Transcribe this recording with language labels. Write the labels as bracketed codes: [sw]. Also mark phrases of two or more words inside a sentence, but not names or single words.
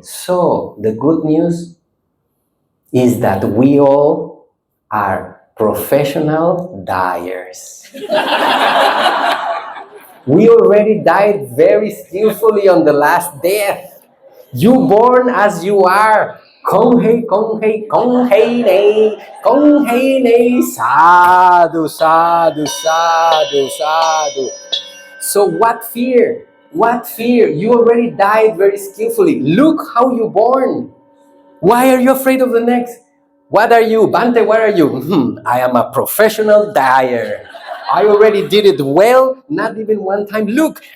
[en] So the good news is that we all are professional dyers. We already died very skillfully on the last death. You born as you are. Kong hei, kong hei, kong hei nei, kong hei nei, [pi] sadhu, sadhu, sadhu, sadhu. [en] So what fear? What fear? You already died very skillfully. Look how you born. Why are you afraid of the next? What are you? Bhante, what are you? I am a professional dyer. I already did it well, not even one time.